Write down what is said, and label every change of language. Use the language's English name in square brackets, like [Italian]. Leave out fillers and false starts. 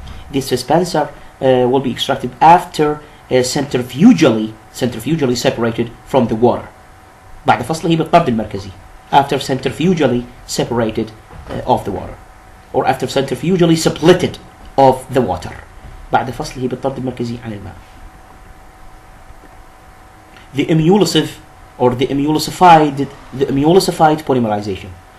[English] The suspensor will be extracted after centrifugally separated from the water. [Arabic] بعد فصله بالطرد المركزي. [English] After centrifugally separated of the water. Or after centrifugally splitted of the water. [Arabic] بعد فصله بالطرد المركزي عن الماء. [English] The emulsive or the emulsified polymerization.